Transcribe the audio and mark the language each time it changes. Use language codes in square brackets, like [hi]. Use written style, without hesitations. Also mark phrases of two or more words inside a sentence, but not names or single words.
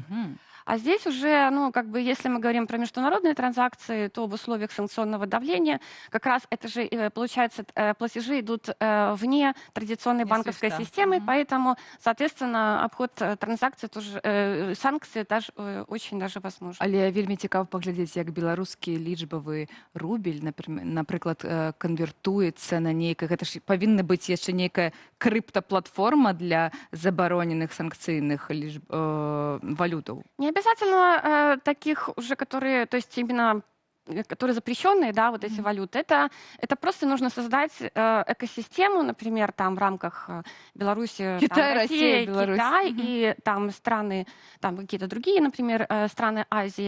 [ru] А здесь уже, ну, как бы, если мы говорим про международные транзакции, то в условиях санкционного давления как раз это же, получается, платежи идут вне традиционной банковской системы, поэтому, соответственно, обход транзакций тоже, санкции даже очень даже возможен. [be] Але вельмі цікаво паглядзець, як беларускі лічбавы рубель, напрыклад, канвертуецца на нейкае, гэта ж павінна быць яшчэ нейкая крыптаплатформа для забароненых санкцыйных валютаў. [ru] Не обязательно таких уже, которые, то есть именно которые запрещенные, да, вот эти валюты, это просто нужно создать экосистему, например, там в рамках Беларуси, Китай, там, Россия, Китай и там страны, там какие-то другие, например, страны Азии.